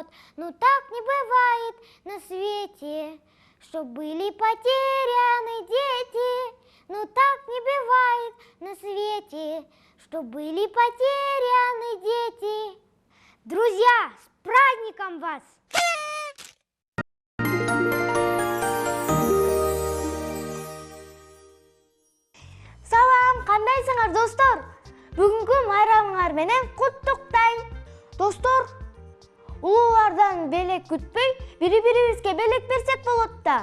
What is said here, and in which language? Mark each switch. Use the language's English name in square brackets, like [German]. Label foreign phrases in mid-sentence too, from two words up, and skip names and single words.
[Russian] Но так не бывает на свете, что были потеряны дети. Но так не бывает на свете, что были потеряны дети. Друзья, с праздником вас! [Kyrgyz] Салам, кандайсыңар достор? Бүгүнкү майрамыңар менен куттуктайм. Достор, улуулардан белек күтпөй, бири-бирибизге белек берсек болот да.